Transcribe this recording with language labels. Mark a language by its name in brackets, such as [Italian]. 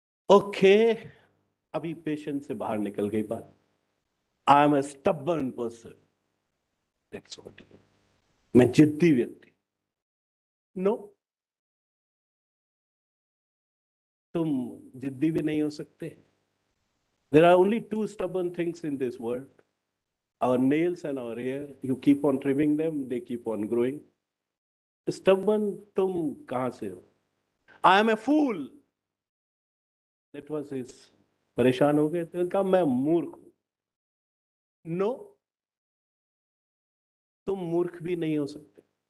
[Hindi] Okay, अभी patience से बाहर निकल गई बात। [English] I am a stubborn person, that's what. [Hindi] मैं जिद्दी व्यक्ति। नो, तुम जिद्दी भी नहीं हो सकते। [English] There are only two stubborn things in this world, our nails and our hair. You keep on trimming them, they keep on growing. [Hindi] Stubborn तुम कहां से हो। [English] I am a fool. That was his, [Hindi] परेशान हो गए थे, कहा मैं मूर्ख हूं। नो, तुम मूर्ख भी नहीं हो सकते।